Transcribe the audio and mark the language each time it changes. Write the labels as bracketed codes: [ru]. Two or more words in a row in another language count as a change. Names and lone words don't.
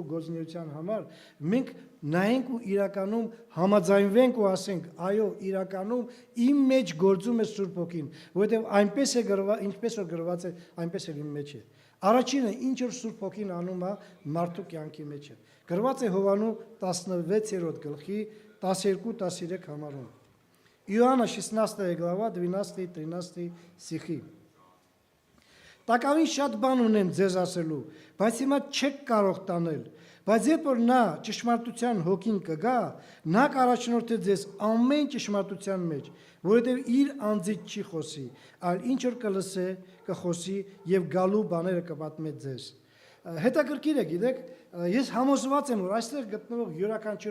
[hy] գործունեության համար, մենք նայենք ու իրականում համաձայնվենք ու ասենք, այո, իրականում իմ մեջ գործում է Սուրբ Հոգին, որովհետև այնպես է գրված, ինչպես որ գրված է, այնպես էլ իմ մեջ է։ Առաջինը, ինչ որ Սուրբ Հոգին անում է մարդու կյանքի մեջ է։ Գրված է Հովաննու 16-րդ գլխի 12-13 համարում։ [ru] Иоанна 16 глава 12-13 стихи. [hy] Տակավին շատ բան ունեմ ձեզ ասելու, բայց հիմա չեք կարող տանել։ Բայց երբ որ նա ճշմարտության հոգին կգա, նա կառաջնորդի ձեզ ամեն ճշմարտության մեջ, որովհետև իր անձից չի խոսի, այլ ինչ որ կլսե, կխոսի եւ գալու բաները կպատմի ձեզ։ Հետաքրքիր է, գիտեք, ես համոզված եմ, որ այստեղ գտնվող յուրաքանչյուր